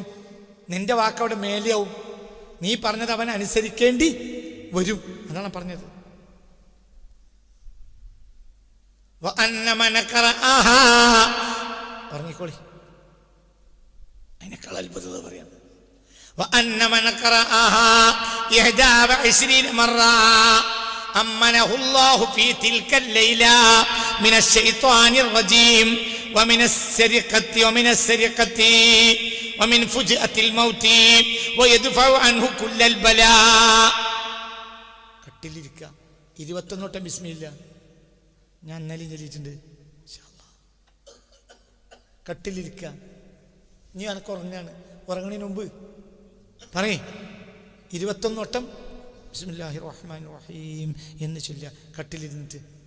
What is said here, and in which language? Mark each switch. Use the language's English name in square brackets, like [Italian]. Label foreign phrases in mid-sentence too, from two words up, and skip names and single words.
[Malayalam] നിന്റെ വാക്കവിടെ മേലെയാവും. നീ പറഞ്ഞത് അവൻ അനുസരിക്കേണ്ടി വരും. അതാണ് പറഞ്ഞത്. പറഞ്ഞിക്കോളി, അതിനേക്കാൾ അത്ഭുതത പറയാണ്. [Arabic] وأن من قرأها 21 مرة أمنه الله في تلك الليلة من الشيطان الرجيم ومن السرقة ومن فجأة الموت ويدفع عنه كل البلاء. [Malayalam] കട്ടിലിരിക്കുക, 21 വട്ടം ബിസ്മില്ല. ഞാൻ ഇന്നലെ ചൊല്ലിയിട്ടുണ്ട്. കട്ടിലിരിക്കുക. നീ അനക്ക് ഉറങ്ങണതിന് മുമ്പ് പറയേ 21 വട്ടം [Arabic] بسم الله الرحمن الرحيم [Malayalam] എന്ന് ചൊല്ലുക കട്ടിലിരുന്നിട്ട്.